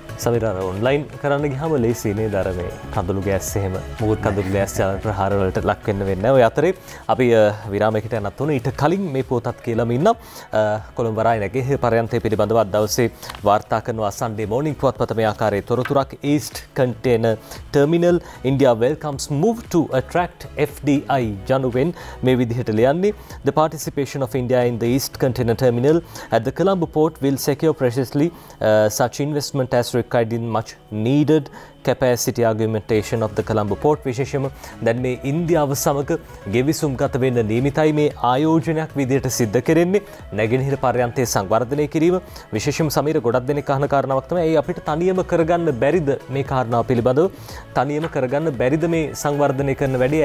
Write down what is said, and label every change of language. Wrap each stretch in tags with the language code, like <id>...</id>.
<si>Sameera online කරන්න ගියාම ලේසි නේද අර මේ කඳුළු ගෑස් එහෙම මොකද කඳුළු ගෑස් ජල ප්‍රහාර වලට ලක් වෙන්න වෙන්නේ නැහැ. ඔය අතරේ අපි විරාමයකට යන්නත් උන ඊට කලින් මේ පොතත් කියලාම ඉන්නම්. කොළඹ වරාය නැගේ පරයන්තය පිළිබඳව අද දවසේ වාර්තා කරනවා Sunday Morning පුවත්පත මේ ආකාරයේ තොරතුරක්</si> <en>East Container Terminal India welcomes move to attract FDI</en> <si>යනුවෙන් මේ විදිහට ලියන්නේ.</si> <en>The participation of India in the East Container Terminal at the Colombo port will secure preciously such investment as required in much needed capacity augmentation of the Colombo port.</en> <si>විශේෂම දැන් මේ ඉන්දියාව සමග ගෙවිසුම් ගත වෙන්න නියමිතයි මේ ආයෝජනයක් විදිහට සිද්ධ කරන්නේ. නැගෙනහිර පර්යන්තයේ සංවර්ධනය කිරීම විශේෂම සමීර ගොඩක් දෙනෙක් අහන කාරණාවක් තමයි. ඒ අපිට තනියම කරගන්න බැරිද මේ කාරණාව පිළිබඳව? තනියම කරගන්න බැරිද මේ සංවර්ධනය කරන වැඩේ?</si>